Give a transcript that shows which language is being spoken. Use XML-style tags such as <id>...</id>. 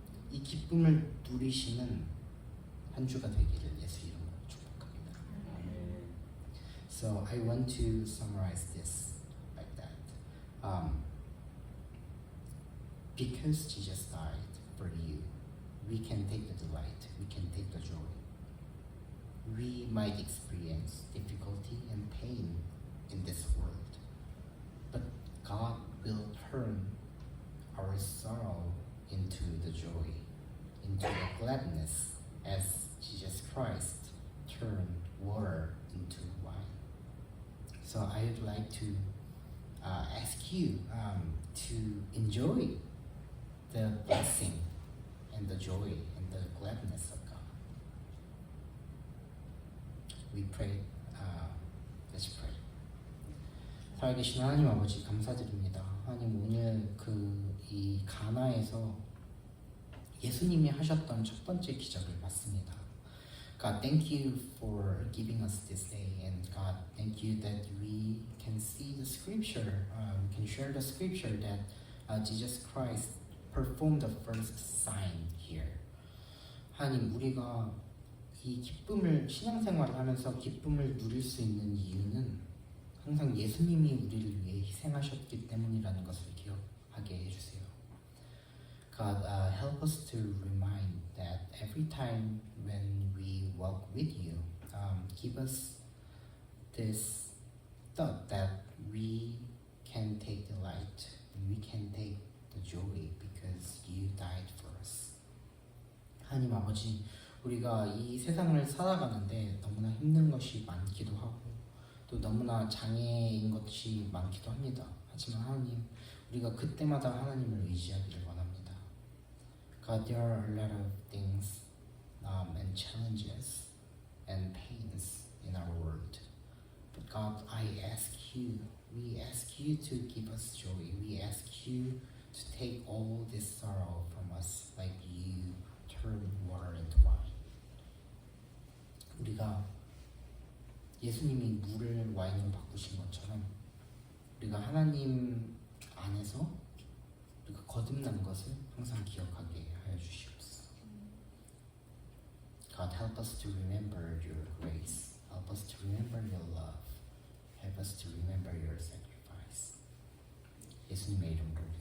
<ko>이 기쁨을 누리시는 한 주가 되기를 예수 이름으로 축복합니다.</ko> <en>So I want to summarize this like that. Because Jesus died for you, we can take the delight, we can take the joy. We might experience difficulty and pain in this world, but God will turn our sorrow into the joy, into the gladness, as Jesus Christ turned water into wine. So I would like to ask you to enjoy the blessing and the joy and the gladness of God. We pray. Let's pray.</en> <ko>살아계신 하나님 아버지, 감사드립니다. 하나님, 하나님 오늘 이 가나에서 예수님이 하셨던 첫 번째 기적을 봤습니다.</ko> <en>God, thank you for giving us this day, and God, thank you that we can see the scripture, we can share the scripture that Jesus Christ performed the first sign here.</en> <ko>하나님, 우리가 이 기쁨을 신앙생활을 하면서 기쁨을 누릴 수 있는 이유는 항상 예수님이 우리를 위해 희생하셨기 때문이라는 것을 기억하게 해주세요.</ko> <en>God, help us to remind that every time when we walk with you, give us this thought that we can take the light, we can take the joy because you died for us.</en> <ko>하나님 아버지, 우리가 이 세상을 살아가는데 너무나 힘든 것이 많기도 하고 또 너무나 장애인 것이 많기도 합니다. 하지만 하나님, 우리가 그때마다 하나님을 의지하기를 원합니다.</ko> <en>God, there are a lot of things and challenges and pains in our world. But God, I ask you, we ask you to give us joy. We ask you to take all this sorrow from us like you turn water into wine.</en> <ko>우리가 예수님이 물을 와인으로 바꾸신 것처럼 우리가 하나님 안에서 우리가 거듭난 것을 항상 기억하게 하여 주시옵소서.</ko> <en>God, help us to remember your grace. Help us to remember your love. Help us to remember your sacrifice.</en> <ko>예수님의 이름으로</ko>